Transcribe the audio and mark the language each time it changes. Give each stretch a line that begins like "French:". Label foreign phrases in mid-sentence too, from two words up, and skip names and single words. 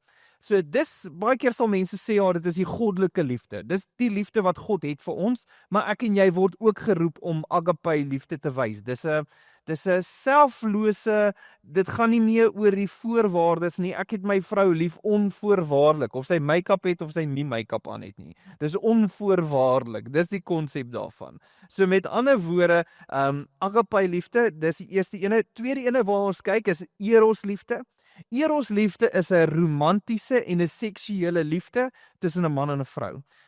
Afrikaans: So dis, baie keer sal mense sê, ja, dit is die goddelike liefde. Dis die liefde wat God het vir ons, maar ek en jy word ook geroep om agape liefde te wys. Dis 'n selflose, dit gaan nie meer oor die voorwaardes nie. Ek het my vrou lief onvoorwaardelik, of sy make-up het of sy nie make-up aan het nie. Dis onvoorwaardelik. Dis die konsep daarvan. So met ander woorde, agape liefde, dis die eerste ene. Tweede ene waar ons kyk is eros liefde. Eros liefde is 'n romantiese en 'n seksuele liefde tussen 'n man en 'n vrou.